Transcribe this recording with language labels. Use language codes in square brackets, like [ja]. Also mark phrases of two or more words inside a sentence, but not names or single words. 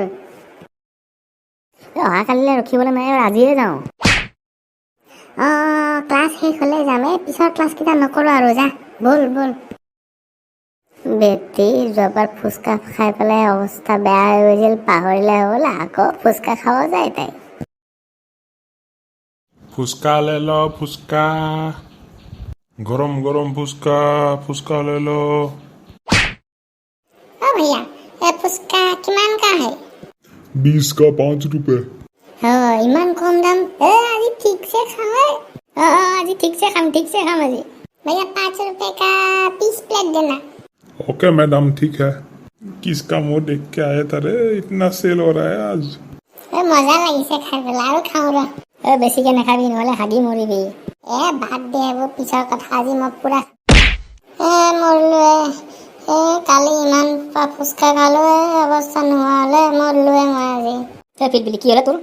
[as] অহাকালিলৈ ৰখিবলৈ নাই আৰু আজিয়ে যাওঁ। ক্লাছ শেষ হ'লে যাম। পিছৰ ক্লাছকেইটা নকৰোঁ আৰু যা ব'ল ব'ল। বেটি যোৱাবাৰ ফুচকা খাই পেলাই অৱস্থা বেয়া হৈ গৈছিল, পাহৰিলে হ'বলা আকৌ ফুচকা খাব যায় তাই। [hi] फुसका ले लो फुसका गरम गरम फुसका फुसका ले लो। भैया [as] ফুচকা কিমান [hi] কা है? 20 का 5 रुपए। [as] ইমান কম দাম। আজি ঠিকছে খাওঁ। আজি ঠিকছে খাম আজি। [hi] भैया 5 रुपए का 20 प्लेट देना। [en] okay madam [hi] ठीक है। किसका मुंह देख के आए थे इतना सेल हो रहा है आज। [as] মজা লাগিছে খাই পেলাই আৰু খাওঁ ৰ। বেছিকে নাখাবি নহ'লে হাগি মৰিবি। বাদ দে এইবোৰ পিছৰ কথা। আজি মই পুৰা মৰিলোৱে। কালি ইমান ফুচকা খালো অৱস্থা নোহোৱা হ'লে মৰিলোৱে মই আজি। পিলপিলি কি হ'লে তোৰ?